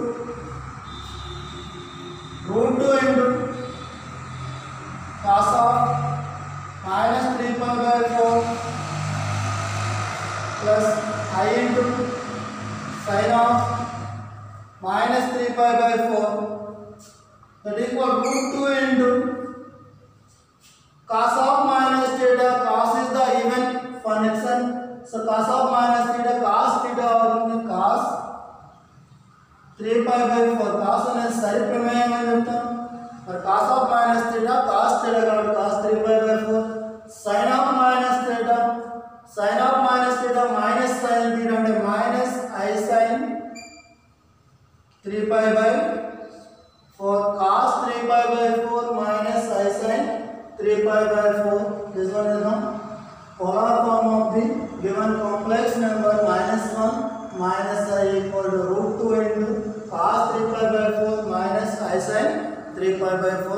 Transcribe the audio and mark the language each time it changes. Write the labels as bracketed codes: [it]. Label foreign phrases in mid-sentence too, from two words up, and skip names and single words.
[en] 2 into cos of minus 3pi/4 plus I into sin of minus 3pi/4, that is equal root 2 into cos of minus theta. Cos is the even function, so cos of minus theta cos theta అవుతుంది. [te] cos 3pi/4 cos అనేది సరి ప్రమేయం అని చెప్తాం. [en] మరి cos of minus theta cos theta కాబట్టి cos 3pi/4. sin of minus theta minus sin theta అంటే minus I sin 3pi/4. cos 3pi/4 minus I sin 3pi/4. This one is the polar form of the given complex number minus 1 minus I equal to root 2 into cos 3pi/4 minus I sin 3pi/4.